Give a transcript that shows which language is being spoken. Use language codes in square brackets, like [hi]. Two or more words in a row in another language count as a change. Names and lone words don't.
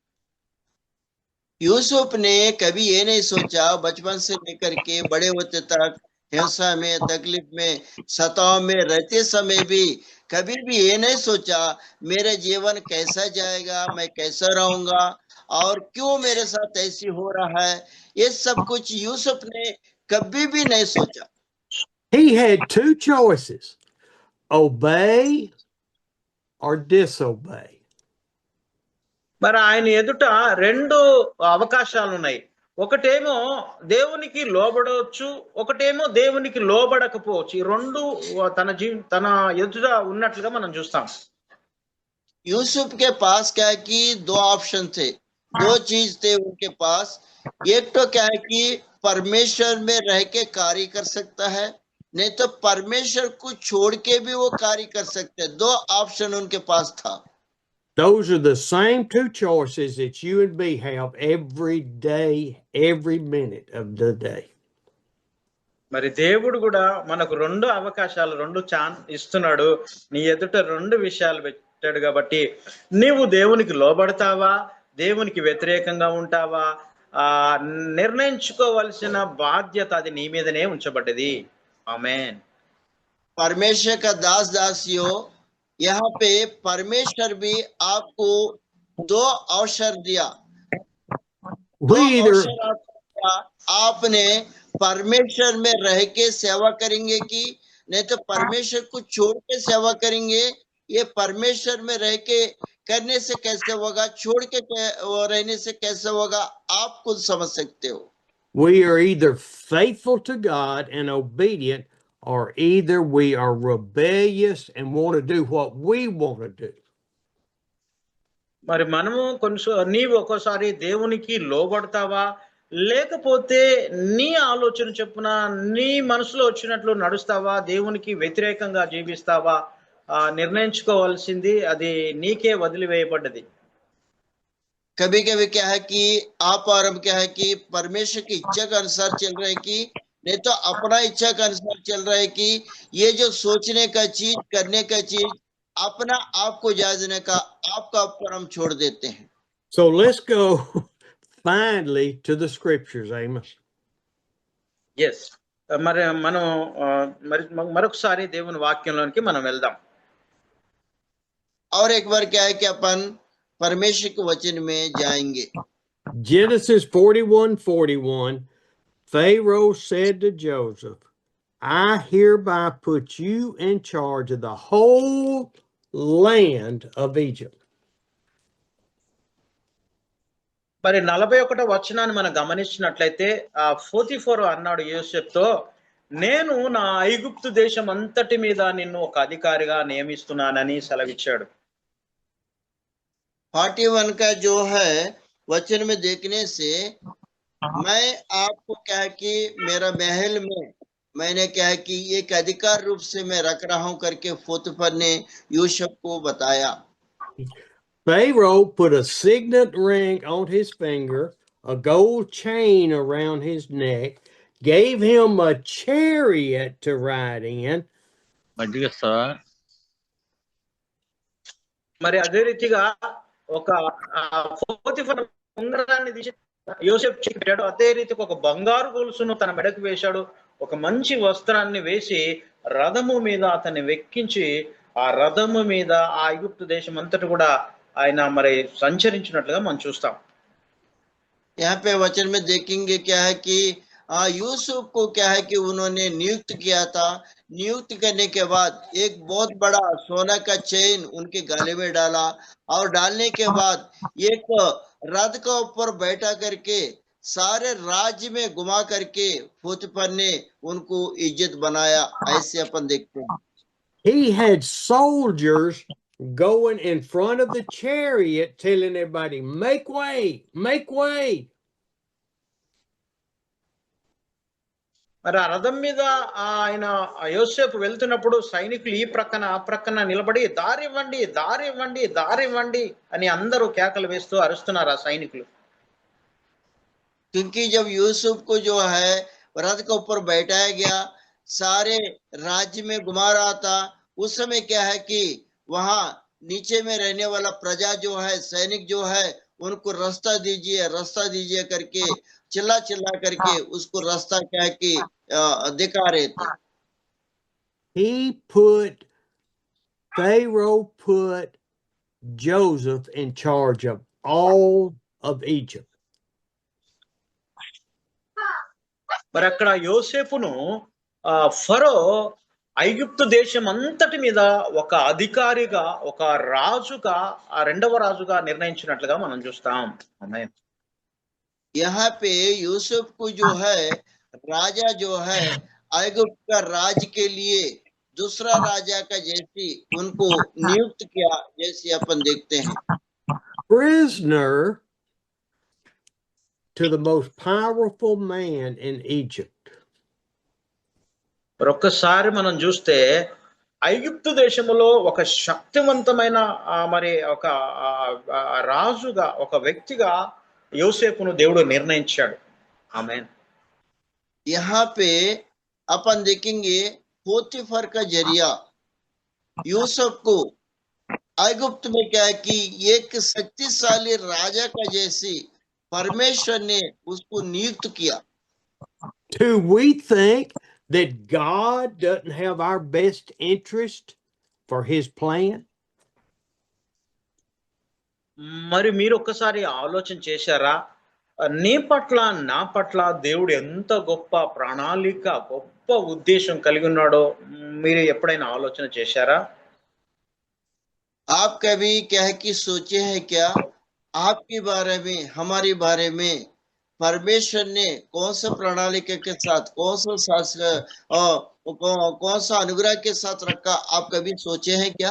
[hi] यूसुफ ने कभी ये नहीं सोचा बचपन से लेकर के बड़े होते तक हिंसा में, तकलीफ में, सताव में रहते समय भी कभी भी ये नहीं सोचा मेरा जीवन कैसा जाएगा, मैं कैसा रहूंगा और क्यों मेरे साथ ऐसी हो रहा है, ये सब कुछ यूसुफ ने कभी भी नहीं सोचा। [en] He had two choices: obey or disobey. [te] మరి ఆయన ఎదుట రెండు అవకాశాలు ఉన్నాయి. ఒకటేమో దేవునికి లోబడవచ్చు, ఒకటేమో దేవునికి లోబడకపోవచ్చు. ఈ రెండు తన ఎదుట ఉన్నట్లుగా మనం చూస్తాం. [hi] यूसुफ के पास क्या है कि दो ऑप्शन थे, दो चीज थे उनके पास। एक तो क्या है कि परमेश्वर में रह के कार्य कर सकता है, नहीं तो परमेश्वर को छोड़ के भी वो कार्य कर सकते हैं। दो ऑप्शन उनके पास था। [en] Those are the same two choices that you and me have every day, every minute of the day. [te] మరి దేవుడు కూడా మనకు రెండు అవకాశాలు, రెండు ఇస్తున్నాడు. నీ ఎదుట రెండు విషయాలు పెట్టాడు కాబట్టి నీవు దేవునికి లోబడతావా, దేవునికి వ్యతిరేకంగా ఉంటావా, నిర్ణయించుకోవాల్సిన బాధ్యత అది నీ మీదనే ఉంచబడ్డది. ఆమేన్. [hi] परमेश्वर का दास दासियों, यहाँ पे परमेश्वर भी आपको दो अवसर दिया। दो अवसर आपको दिया। आपने परमेश्वर में रह के सेवा करेंगे कि नहीं तो परमेश्वर को छोड़ के सेवा करेंगे। ये परमेश्वर में रह के करने से कैसे होगा, छोड़ के रहने से कैसे होगा, आप खुद समझ सकते हो। [en] We are either faithful to God and obedient, or either we are rebellious and want to do what we want to do. [te] మరి మనము నీవు ఒక్కోసారి దేవునికి లోబడతావా, లేకపోతే నీ ఆలోచన చొప్పున నీ మనసులో వచ్చినట్లు నడుస్తావా, దేవునికి వ్యతిరేకంగా జీవిస్తావా, నిర్ణయించుకోవాల్సింది అది నీకే వదిలివేయబడ్డది. [hi] कभी कभी क्या है कि आप और हम क्या है कि परमेश्वर की इच्छा के अनुसार चल रहे हैं कि नहीं तो अपना इच्छा के अनुसार चल रहा है कि ये जो सोचने का चीज, करने का चीज, अपना आप को जायजने का आपका ऊपर हम छोड़ देते हैं। [en] So let's go finally to the scriptures, Amos. [te] ఎస్, మరి మనం మరొకసారి దేవుని వాక్యంలోనికి మనం వెళ్దాం. [hi] और एक बार क्या है कि अपन परमेश्वर के वचन में जाएंगे। [en] Genesis 41:41, Pharaoh said to Joseph, I hereby put you in charge of the whole land of Egypt. [te] మరి 41వ వచనాన్ని మనం గమనించినట్లయితే 44 అన్నాడు యోసేపుతో, నేను నా ఐగుప్తు దేశం అంతటి మీద నిన్ను ఒక అధికారిగా నియమిస్తున్నానని సెలవిచ్చాడు. [hi] 41 का जो है वचन में देखने से मैं आपको क्या है कि मेरा महल में मैंने क्या है कि एक अधिकार रूप से मैं रख रहा हूं करके पोतीफर ने यूसुफ को बताया। [en] Pharaoh put a signet ring on his finger, a gold chain around his neck, gave him a chariot to ride in. [te] మజ్జిగ ఇస్తావా? మరి అదే రీతిగా ఒక పోతిఫర్ ఉంగరాన్ని తీసి యోసేపు చేతికి పెట్టాడు. అదే రీతికి ఒక బంగారు గొలుసును తన మెడకు వేశాడు. ఒక మంచి వస్త్రాన్ని వేసి రథము మీద అతన్ని వెక్కించి ఆ రథము మీద ఆ ఐగుప్తు దేశం అంతటి కూడా ఆయన మరి సంచరించినట్లుగా మనం చూస్తాం. [hi] यहाँ पे वचन में देखेंगे क्या है कि यूसुफ को क्या है कि उन्होंने नियुक्त किया था। नियुक्त करने के बाद एक बहुत बड़ा सोना का चेन उनके गले में डाला और डालने के बाद एक रथ का ऊपर बैठा करके सारे राज्य में घुमा करके पोतीफर ने उनको इज्जत बनाया। ऐसे अपन देखते हैं। [en] He had soldiers going in front of the chariot telling everybody, make way, make way. [te] మరి ఆ రథం మీద ఆయన యోసేపు వెళ్తున్నప్పుడు సైనికులు ఈ ప్రక్కన ఆ ప్రక్కన నిలబడి దారి ఇవ్వండి, దారి ఇవ్వండి, దారి ఇవ్వండి అని అందరూ కేకలు వేస్తూ అరుస్తున్నారు ఆ సైనికులు. [hi] क्योंकि जब यूसुफ को जो है रथ के ऊपर बैठाया गया, सारे राज्य में घुमा रहा था, उस समय क्या है कि वहां नीचे में रहने वाला प्रजा जो है, सैनिक जो है, उनको रास्ता दीजिए करके चिल्ला चिल्ला करके उसको रास्ता क्या है कि दिखा रहे थे। [en] Pharaoh put Joseph in charge of all of Egypt. [te] మరి అక్కడ యోసేపును ఫరో ఐగుప్తు దేశం అంతటి మీద ఒక అధికారిగా, ఒక రాజుగా, ఆ రెండవ రాజుగా నిర్ణయించినట్లుగా మనం చూస్తాం. ఆమేన్. [hi] यहाँ पे यूसुफ को जो है राजा जो है ऐगुप्त का राज के लिए दूसरा राजा का जैसी उनको नियुक्त किया, जैसे अपन देखते हैं। [en] Prisoner to the most powerful man in Egypt. [te] ఒక్కసారి మనం చూస్తే ఐగుప్తు దేశంలో ఒక శక్తివంతమైన మరి ఒక రాజుగా, ఒక వ్యక్తిగా యోసేపును దేవుడు నిర్ణయించాడు. ఆమేన్. [hi] यहाँ पे अपन देखेंगे पोतीफर का जरिया यूसुफ को ऐगुप्त में क्या है कि एक शक्तिशाली राजा का जैसी परमेश्वर ने उसको नियुक्त किया। [en] Do we think that God doesn't have our best interest for his plan? [te] మరి మీరు ఒక్కసారి ఆలోచన చేశారా, నీ పట్ల నా పట్ల దేవుడు ఎంత గొప్ప ప్రణాళిక, గొప్ప ఉద్దేశం కలిగి ఉన్నాడో మీరు ఎప్పుడైనా ఆలోచన చేశారా? [hi] आप कभी क्या है कि सोचे हैं क्या आपके बारे में, हमारे बारे में परमेश्वर ने कौन सा प्रणाली के साथ, कौन सा अनुग्रह के साथ रखा, आप कभी सोचे हैं क्या?